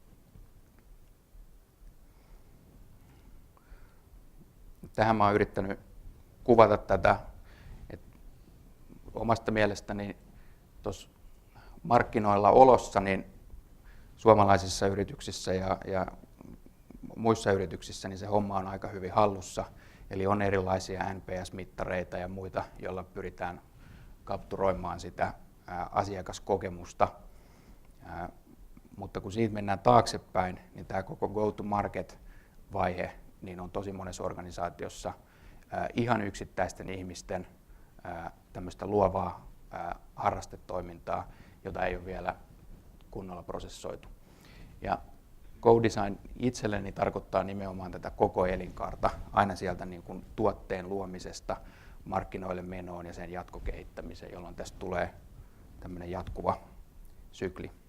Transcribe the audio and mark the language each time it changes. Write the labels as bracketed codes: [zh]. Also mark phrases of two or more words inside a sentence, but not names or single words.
[fi] Tähän mä oon yrittänyt kuvata tätä, että omasta mielestäni tuossa markkinoilla olossa niin suomalaisissa yrityksissä ja muissa yrityksissä niin se homma on aika hyvin hallussa. Eli on erilaisia NPS-mittareita ja muita, joilla pyritään kapturoimaan sitä asiakaskokemusta. Mutta kun siitä mennään taaksepäin, niin tämä koko go-to-market-vaihe niin on tosi monessa organisaatiossa ihan yksittäisten ihmisten tämmöistä luovaa harrastetoimintaa, jota ei ole vielä kunnolla prosessoitu. Ja co-design itselleni tarkoittaa nimenomaan tätä koko elinkaarta, aina sieltä niin kuin tuotteen luomisesta markkinoille menoon ja sen jatkokehittämiseen, jolloin tästä tulee tämmöinen jatkuva sykli.